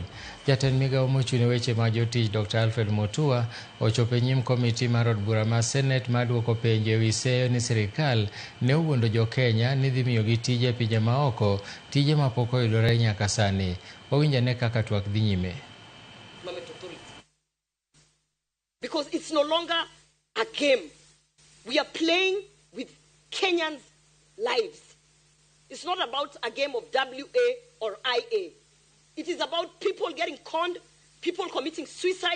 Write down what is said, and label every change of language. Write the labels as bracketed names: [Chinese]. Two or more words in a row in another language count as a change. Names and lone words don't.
[Luo (Kenya and Tanzania)] Jatend migao mochung' ne weche mag jotich Dr. Alfred Mutua ochopo e nyim komiti mar od bura mar Senate mar duoko penjo ewi seyo ni sirikal ne owuondo jo Kenya ni dhi miyogi tije pinje maoko, tije mapok oyudore nyaka sani. Wawinj ane kaka twak dhi nyime. [English] Because it's no longer a game. We are playing with Kenyans' lives. It's not about a game of WA or IA. It is about people getting conned, people committing suicide.